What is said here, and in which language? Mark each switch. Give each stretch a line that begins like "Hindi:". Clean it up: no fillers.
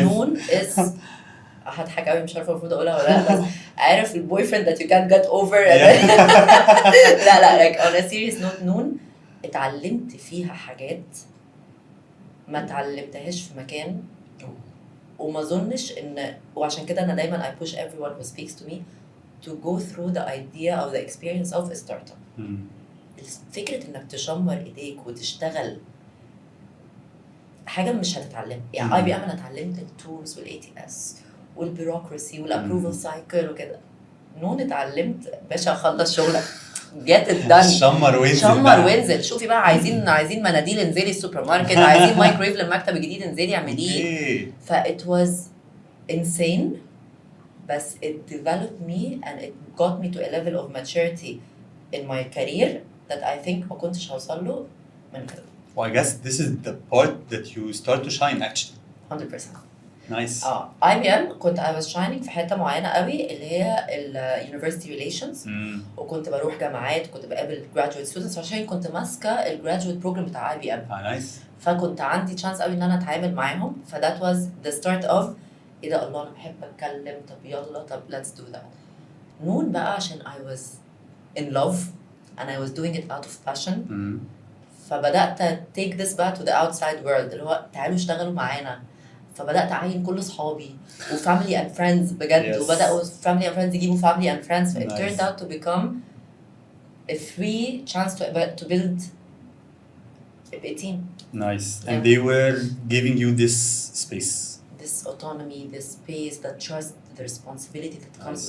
Arabic: نون
English: is
Arabic: هضحك قوي مش عارفه المفروض اقولها ولا لا، بس عارف البوي فريند
English: that you can't get over.
Arabic: لا
English: like on a serious note
Arabic: نون اتعلمت فيها حاجات ما اتعلمتهاش في مكان. وما اظنش ان، وعشان كده انا دايما
English: I push everyone who speaks to me to go through the idea or the experience of a startup.
Arabic: فكرة انك تشمر ايديك وتشتغل حاجة مش هتتعلم. يعني اي بي ام انا اتعلمت التولز والاي تي اس والبيروقراسي والابروفل سايكل وكده. نون اتعلمت باشا اخلص شغلك
English: get it done.
Arabic: شمر وانزل. شمر وانزل. شوفي بقى عايزين مناديل انزلي السوبر ماركت، عايزين مايكرويف للمكتب الجديد انزلي اعمليه.
English: it was insane.
Arabic: بس
English: it developed me and it got me to a level of maturity in my career that I think
Arabic: ما كنتش هوصل له من غيره.
English: Well, I guess this is the part that you start to shine actually. 100%. Nice.
Arabic: اي بي ام كنت
English: I was shining
Arabic: في حته معينه قوي اللي هي ال
English: university relations.
Arabic: وكنت بروح جامعات، كنت بقابل
English: graduate students
Arabic: عشان كنت ماسكه ال
English: graduate program
Arabic: بتاع اي بي ام.
English: Nice.
Arabic: فكنت عندي chance قوي ان انا اتعامل معاهم.
English: that was the start of
Arabic: ايه ده، الله انا بحب اتكلم، طب يلا طب
English: let's do that.
Arabic: نون بقى عشان
English: I was in love and I was doing it out of passion.
Arabic: فبدأت
English: take this back to the outside world
Arabic: اللي هو تعالوا اشتغلوا معانا. فبدأت أعين كل أصحابي وفاميلي
English: and friends
Arabic: بجد.
English: Yes.
Arabic: وبدأوا
English: family and friends يجيبوا family and friends. It Nice. turned out to become a free chance to build a team. Nice. Yeah. And they were giving you this space. This autonomy, this space, the trust, the responsibility that comes